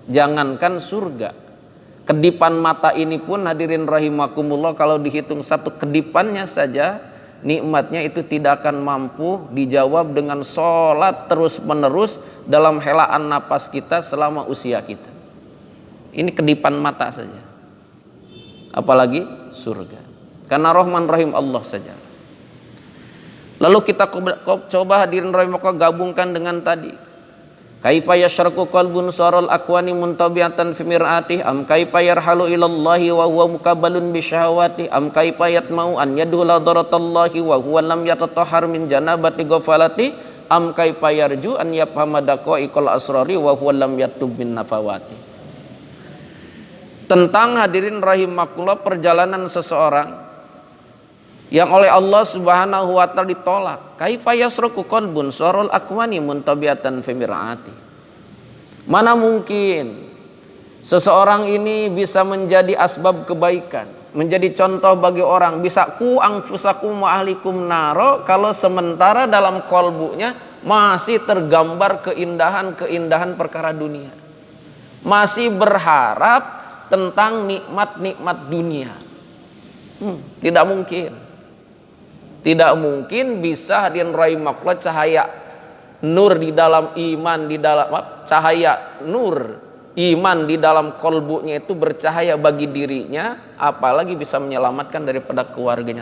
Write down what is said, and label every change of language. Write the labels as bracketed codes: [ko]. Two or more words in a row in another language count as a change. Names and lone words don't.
[id] Jangankan surga, kedipan mata ini pun, [ar] الحاضرين رحمكم الله, [id] kalau dihitung satu kedipannya saja, nikmatnya itu tidak akan mampu dijawab dengan sholat terus menerus dalam helaan napas kita selama usia kita. Ini kedipan mata saja, apalagi surga, karena Rahman Rahim Allah saja. Lalu kita coba [ar] الحاضرين رحمكم الله [id] gabungkan dengan tadi, [ar] كيف يشرق قلب صور الأكوان منطبعة في مرآته أم كيف يرحل إلى الله وهو مكبل بشهواته أم كيف يطمع أن يدخل حضرة الله وهو لم يتطهر من جنابة غفلاته أم كيف يرجو أن يفهم دقائق الأسرار وهو لم يتب من هفواته. [id] Tentang, [ar] الحاضرين رحمكم الله, [id] perjalanan seseorang yang oleh Allah [ar] سبحانه وتعالى [id] ditolak. [ar] كيف يشرق قلب صور الأكوان منطبعة في مرآته. [id] Mana mungkin seseorang ini bisa menjadi asbab kebaikan, menjadi contoh bagi orang, bisa [ar] قوا أنفسكم وأهليكم نارا, [id] kalau sementara dalam kolbunya masih tergambar keindahan-keindahan perkara dunia, masih berharap tentang nikmat-nikmat dunia. Tidak mungkin. Tidak mungkin bisa, [ar] الحاضرين رحمكم الله, [id] cahaya nur di dalam iman, cahaya nur iman di dalam kolbunya itu bercahaya bagi dirinya, apalagi bisa menyelamatkan daripada keluarganya.